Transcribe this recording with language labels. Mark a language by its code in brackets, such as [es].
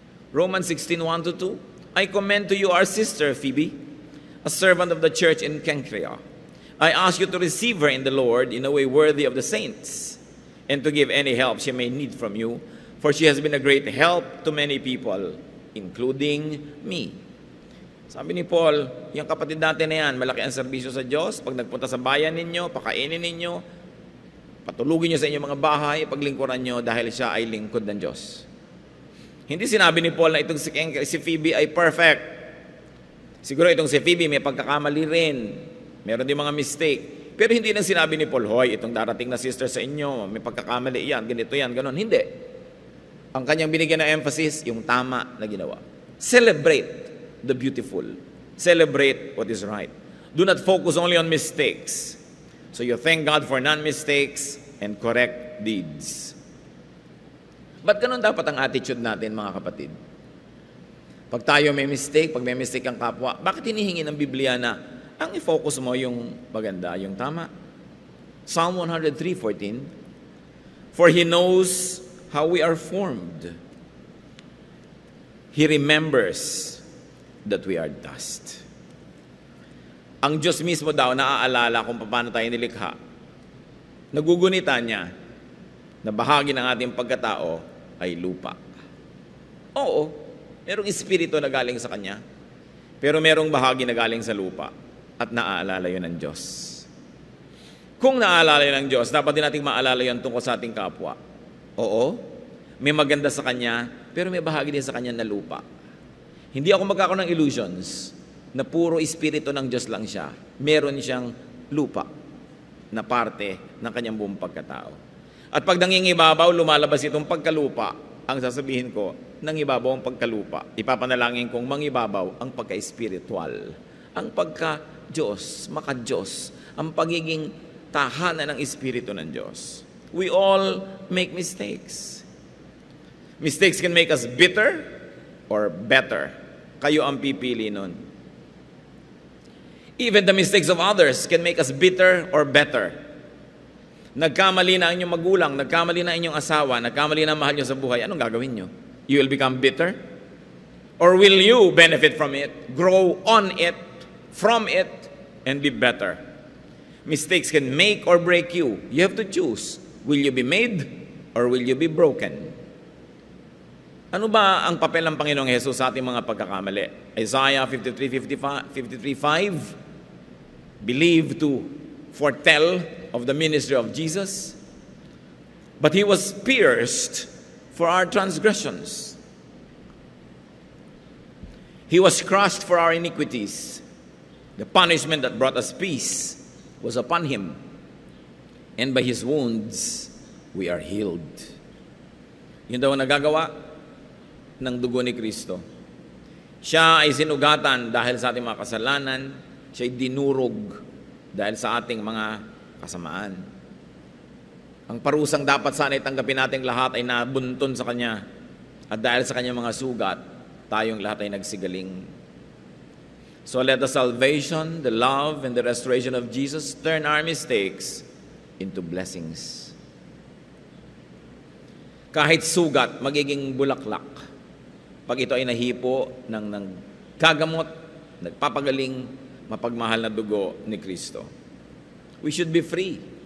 [en] Romans 16:1-2, I commend to you our sister Phoebe, a servant of the church in Cenchrea. I ask you to receive her in the Lord in a way worthy of the saints, and to give any help she may need from you, for she has been a great help to many people, including me. [tl] Sabi ni Paul, yung kapatid natin na yan, malaki ang serbisyo sa Diyos. Pag nagpunta sa bayan ninyo, pakainin ninyo, patulugin nyo sa inyong mga bahay, paglingkuran nyo dahil siya ay lingkod ng Diyos. Hindi sinabi ni Paul na itong si Phoebe ay perfect. Siguro itong si Phoebe may pagkakamali rin. Meron din mga mistake. Pero hindi nang sinabi ni Paul, hoy, itong darating na sister sa inyo, may pagkakamali yan, ganito yan, ganon. Hindi. Ang kanyang binigyan ng emphasis, yung tama na ginawa. [en] Celebrate the beautiful. Celebrate what is right. Do not focus only on mistakes. So you thank God for non-mistakes and correct deeds. [tl] Ba't ganun dapat ang attitude natin, mga kapatid? Pag tayo may mistake, pag may mistake ang kapwa, bakit hinihingi ng Biblia na ang i-focus mo yung maganda, yung tama? [en] Psalm 103:14, for He knows how we are formed. He remembers that we are dust. [tl] Ang Diyos mismo daw naaalala kung paano tayo nilikha. Nagugunita niya na bahagi ng ating pagkatao ay lupa. Oo, merong espiritu na galing sa Kanya, pero merong bahagi na galing sa lupa at naaalala yun ng Diyos. Kung naaalala yun ng Diyos, dapat din nating maalala yun tungkol sa ating kapwa. Oo, may maganda sa Kanya, pero may bahagi din sa Kanya na lupa. Hindi ako magkakaroon ng illusions na puro espiritu ng Diyos lang siya. Meron siyang lupa na parte ng Kanyang buong pagkatao. At pag nangingibabaw, lumalabas itong pagkalupa. Ang sasabihin ko, nangibabaw ang pagkalupa. Ipapanalangin kong mangibabaw ang pagka-espiritual. Ang pagka-Diyos, maka-Diyos. Ang pagiging tahanan ng espiritu ng Diyos. [en] We all make mistakes. Mistakes can make us bitter or better. [tl] Kayo ang pipili nun. [en] Even the mistakes of others can make us bitter or better. [tl] Nagkamali na inyong magulang, nagkamali na inyong asawa, nagkamali na mahal nyo sa buhay, anong gagawin nyo? [en] You will become bitter? Or will you benefit from it, grow on it, from it, and be better? Mistakes can make or break you. You have to choose. Will you be made or will you be broken? [tl] Ano ba ang papel ng Panginoong Hesus sa ating mga pagkakamali? [en] Isaiah 53:5 believed to foretell of the ministry of Jesus, but He was pierced for our transgressions. He was crushed for our iniquities. The punishment that brought us peace was upon Him, and by His wounds we are healed. [tl] Yun daw ang nagagawa ng dugo ni Kristo. Siya ay sinugatan dahil sa ating mga kasalanan. Siya ay dinurog dahil sa ating mga kasamaan. Ang parusang dapat sana itanggapin nating lahat ay nabuntun sa Kanya. At dahil sa Kanyang mga sugat, tayong lahat ay nagsigaling. [en] So let the salvation, the love, and the restoration of Jesus turn our mistakes into blessings. [tl] Kahit sugat, magiging bulaklak. Pag ito ay nahipo ng gagamot, nagpapagaling, mapagmahal na dugo ni Kristo. [en] We should be free.